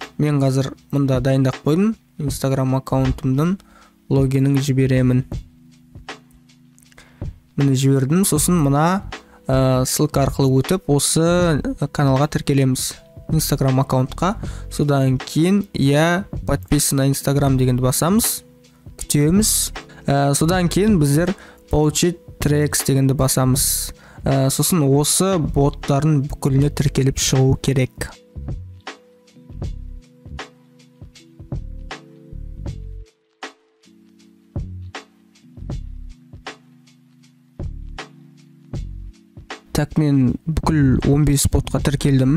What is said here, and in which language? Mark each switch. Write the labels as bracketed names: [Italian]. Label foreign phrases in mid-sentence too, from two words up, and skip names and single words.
[Kazakh] Мен қазір мұнда дайындап қойдым. Instagram аккаунтымның логинін жіберемін. Мені жібердім. Сосын мына ссылка арқылы өтіп, осы каналға тіркелеміз. Instagram аккаунтқа. Содан кейін [Russian] я подписан на Instagram [Kazakh] дегенді басамыз. Күтеміз. Содан кейін біздер [Russian] получить трекс [Kazakh] дегенді басамыз. Сосын осы боттардың бүкіліне тіркеліп шығу керек. Так, мен бүкіл 15 ботқа тіркелдім.